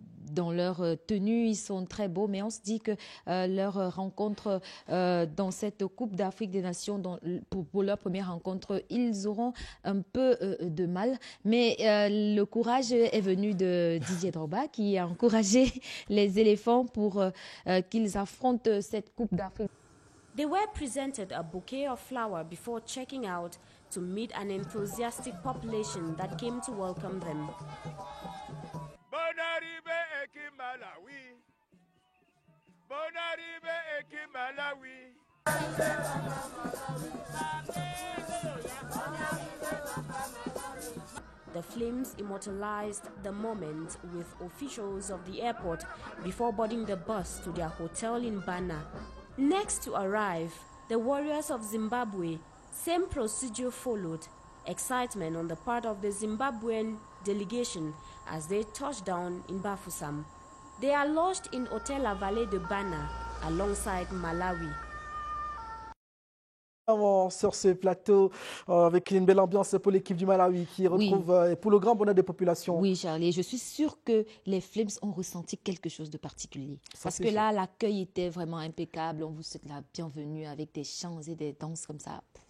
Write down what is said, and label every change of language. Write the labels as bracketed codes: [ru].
[fr] Dans leur tenue, ils sont très beaux, mais on se dit que leur rencontre dans cette Coupe d'Afrique des Nations, pour leur première rencontre, ils auront un peu de mal. Mais le courage est venu de Didier Drogba, qui a encouragé les éléphants pour qu'ils affrontent cette Coupe d'Afrique. [en] They were presented a bouquet of flowers before checking out to meet an enthusiastic population that came to welcome them. [fr] Bonne arrivée, équipe Malawi. Bonne arrivée, équipe Malawi. [en] The Flames immortalized the moment with officials of the airport before boarding the bus to their hotel in Bana. Next to arrive, the Warriors of Zimbabwe. Same procedure followed. Excitement on the part of the Zimbabwean delegation as they touched down in Bafoussam. They are lodged in Hotel La Vallée de Bana alongside Malawi. [fr] Sur ce plateau avec une belle ambiance pour l'équipe du Malawi qui retrouve pour le grand bonheur des populations. Oui, Charlie, je suis sûre que les Flames ont ressenti quelque chose de particulier. Parce que là, l'accueil était vraiment impeccable. On vous souhaite la bienvenue avec des chants et des danses comme ça.